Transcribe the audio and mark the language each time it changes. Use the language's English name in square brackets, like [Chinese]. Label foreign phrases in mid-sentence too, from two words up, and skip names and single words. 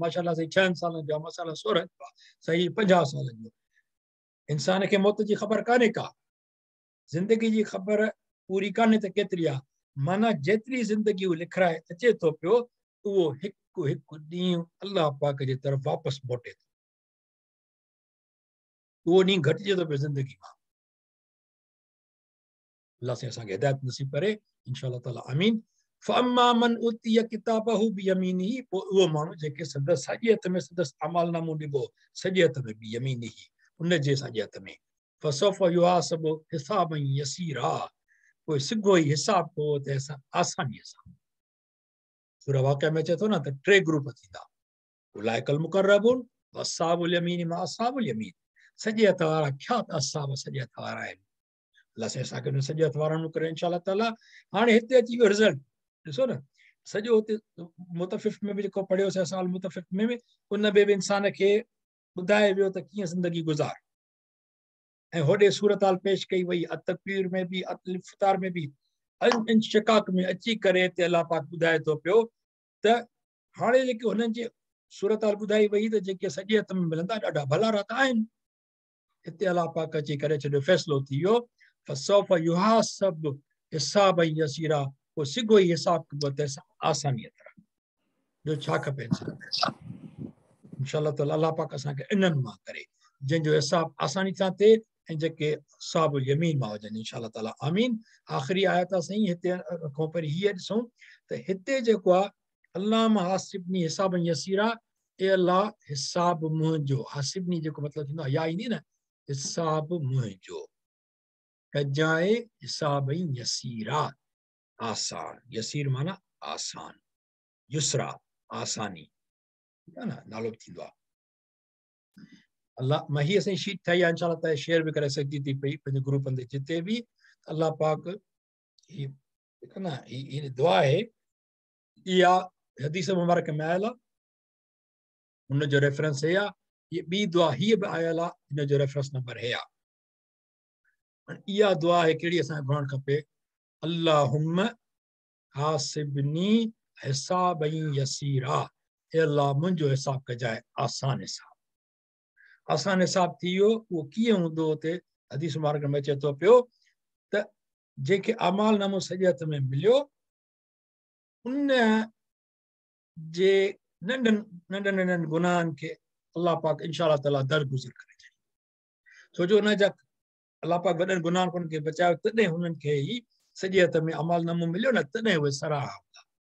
[Sindhi] माशाल्लाह साईं 6 सालनि जो आहे मसाला 16 जो आहे साईं 50 सालनि जो इंसान खे मौत जी ख़बर कान्हे का ज़िंदगी जी ख़बर पूरी कान्हे त केतिरी आहे माना जेतिरी ज़िंदगी लिखाए अचे थो पियो उहो हिकु हिकु ॾींहुं अल्लाह पाक जे तरफ़ वापसि मोटे थो उहो ॾींहुं घटिजे थो पियो ज़िंदगी मां अल्लाह से असांखे हिदायत नसीब करे [Arabic] إن شاء الله تعالى [Sindhi] आमीन। [Arabic] فأما من أوتي كتابه بيمينه, [Sindhi] पोइ उहो माण्हू जेके संदसि साॼे हथ में संदसि अमालनामो ॾिबो, साॼे हथ में बियमीनिही, उन जे साॼे हथ में, [Arabic] فسوف يحاسب حسابا يسيرا, [Sindhi] पोइ सिगो ई हिसाब कयो त आसानीअ सां। सूरह वाक़िआ में चए थो न त 3 ग्रुप थींदा, [Arabic] أولئك المقربون وأصحاب اليمين ما أصحاب اليمين, [Sindhi] साॼे हथ वारा क्या त अस्हाब साॼे हथ वारा आहिनि। अल्लाह से असांखे उन साॼे हथ वारनि में करे [Arabic] إن شاء الله تعالى. [Sindhi] हाणे हिते अची वियो रिज़ल्ट, ॾिसो न सॼो हुते मुतफ़िफ़ में बि जेको पढ़ियोसीं असां मुतफ़िफ़ में बि उन में बि इंसान खे ॿुधाए वियो त कीअं ज़िंदगी गुज़ार, ऐं होॾे सूरत हाल पेश कई वई अतकबीर में बि अतलिफ्तार में बि इंशिकाक में अची करे हिते अलाह पाक ॿुधाए थो पियो त हाणे जेके हुननि जे सूरत हाल ॿुधाई वई त जेके साॼे हथ में मिलंदा ॾाढा भला राता आहिनि। हिते अलाह पाक अची करे छॾियो, फ़ैसिलो थी वियो, [Arabic] فسوف يحاسب حسابا يسيرا, [Sindhi] पोइ सिगो ई हिसाब कबो त आसानीअ तरह। ॿियो छा खपे [Arabic] إن شاء الله تعالى [Sindhi] अलाह पाक असांखे इन्हनि मां करे जंहिंजो हिसाब आसानी सां थिए ऐं जेके साबुल यमीन मां हुजनि [Arabic] إن شاء الله تعالى [Sindhi] आमीन। आख़िरी आयत आहे साईं, हिते खां पहिरीं हीअ ॾिसूं त हिते जेको आहे [Arabic] اللهم حاسبني حسابا يسيرا, [Sindhi] ए अल्लाह हिसाब मुंहिंजो, हासिबनी जेको मतिलबु थींदो आहे या ईंदी न हिसाब मुंहिंजो, कजाए हिसाब यसीरा, आसान, यसीर माना आसान, युसरा आसानी, [Hindi] ठीक है ना, [Sindhi] नालो थींदो आहे। अल्लाह मां हीअ असांजी शीट ठाही आहे [Arabic] إن شاء الله تعالى [Sindhi] शेयर बि करे सघिजी थी पई पंहिंजे ग्रुपनि ते जिते बि अल्लाह पाक ही न ही दुआ आहे, इहा हदीस मुबारक में आयल आहे, हुनजो रेफरेंस हे आहे। ये ॿी दुआ हीअ बि आयल आहे, हिनजो रेफरेंस नंबर हे आहे। इहा दुआ आहे कहिड़ी असांखे पढ़णु खपे, [Arabic] اللهم حاسبني حسابا يسيرا, [Sindhi] ए अल्लाह मुंहिंजो हिसाब कजाए आसान हिसाब। आसान हिसाब थी वियो, उहो कीअं हूंदो, हुते हदीस मुबारक में अचे थो पियो त जेके अमाल नामो साॼे हथ में मिलियो उन जे नंढनि नंढनि गुनाहनि खे अल्लाह पाक [Arabic] إن شاء الله تعالى [Sindhi] दरगुज़र करे छॾे, छो जो हुन जा अल्लाह पाक वॾनि गुनाहनि खां खे बचायो, तॾहिं हुननि खे ई साॼे हथ में अमाल नामो मिलियो न, तॾहिं उहे सराहा हूंदा।